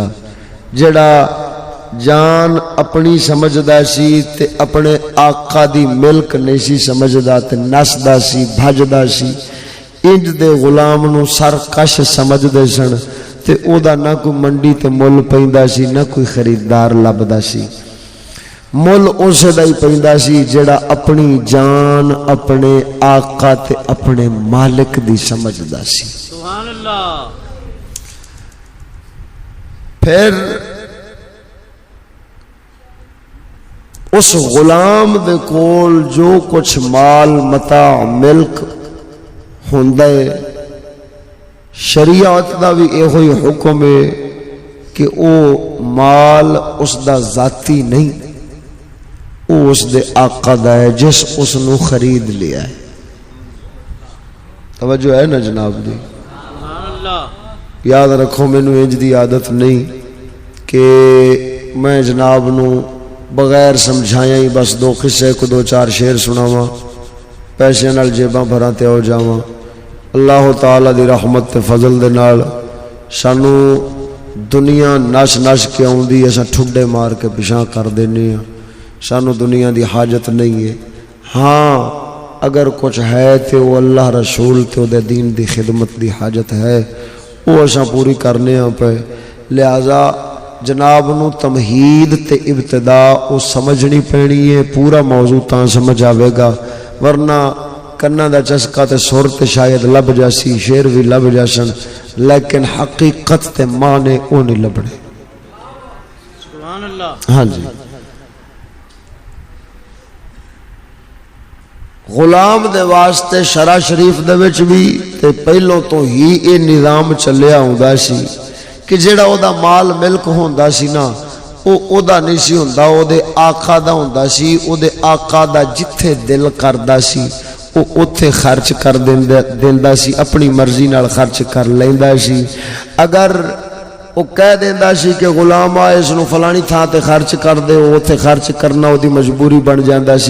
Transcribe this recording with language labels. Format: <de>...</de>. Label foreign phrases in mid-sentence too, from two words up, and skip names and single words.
<pa>جڑا جان اپنی سمجھدا سی تے اپنے آقا دی ملک نہیں سی سمجھدا تے نسدا سی بھجدا سی، انج دے غلام نو سرکش سمجھدے سن تے او دا نہ کوئی منڈی تے مل پیندا سی نہ کوئی خریدار لبدا سی. مل اس دا ہی پیندا سی جڑا اپنی جان اپنے آقا تے اپنے مالک دی سمجھدا سی.</pa> <ar>سبحان اللہ.</ar> <pa>پھر اس غلام دے کول جو کچھ مال متاع ملک ہوندا ہے، شریعت دا بھی ایہو ہی حکم ہے کہ او مال اس دا ذاتی نہیں، او اس دے آقا دا ہے جس اس نو خرید لیا ہے. توجہ ہے نا جناب دی؟</pa> <ar>سبحان اللہ.</ar> <pa>یاد رکھو مینوں انج دی عادت نہیں کہ میں جناب نو بغیر سمجھایا ہی بس دو قصے کو دو چار شعر سناواں، پیسے نال جیباں بھراں تے ہو جاواں. اللہ تعالی دی رحمت تے فضل دے نال سانو دنیا نش نش کے آوندی، اساں ٹھڈے مار کے پیچھے کر دینے ہاں. سانو دنیا دی حاجت نہیں ہے. ہاں اگر کچھ ہے تے وہ اللہ رسول تے دے دین دی خدمت دی حاجت ہے، وہ اساں پوری کرنے ہاں پہ. لہذا جناب نو تمہید تے ابتدا او سمجھنی پینی ہے، پورا موضوع تاں سمجھ آوے گا، ورنہ کنا دا چسکا تے سر تے شاید لب جاسی، شعر بھی لب جاسن، لیکن حقیقت تے معنی او نہیں لبنے.</pa> <ar>سبحان اللہ.</ar> <pa>ہاں جی. غلام دے واسطے شرع شریف دے وچ بھی تے پہلوں تو ہی اے نظام چلیا ہوندا سی کہ جڑا او دا مال ملک ہوندا سی نا او دا نہیں سی ہوندا، او دے آقا دا ہوندا سی. او دے آقا دا جتھے دل کردا سی او اوتھے خرچ کر دیندا سی، اپنی مرضی نال خرچ کر لیندا سی. اگر او کہہ دیندا سی کہ غلام آ اس نو فلانی تھاں تے خرچ کر دے، او اوتھے خرچ کرنا او دی مجبوری بن جاندا سی.</pa>